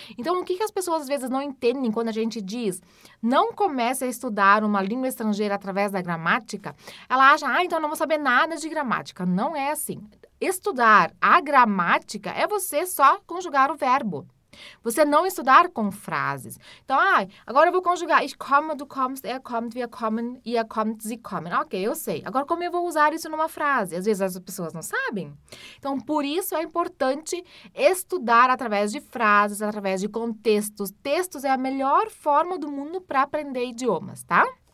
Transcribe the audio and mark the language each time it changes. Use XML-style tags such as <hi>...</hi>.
<pt>Então, o que as pessoas às vezes não entendem quando a gente diz não comece a estudar uma língua estrangeira através da gramática? Ela acha, então eu não vou saber nada de gramática. Não é assim. Estudar a gramática é você só conjugar o verbo. Você não estudar com frases. Então, agora eu vou conjugar.</pt> <de>Ich komme, du kommst, er kommt, wir kommen, ihr kommt, sie kommen.</de> <pt>Ok, eu sei. Agora, como eu vou usar isso numa frase? Às vezes as pessoas não sabem. Então, por isso é importante estudar através de frases, através de contextos. Textos é a melhor forma do mundo para aprender idiomas, tá?</pt>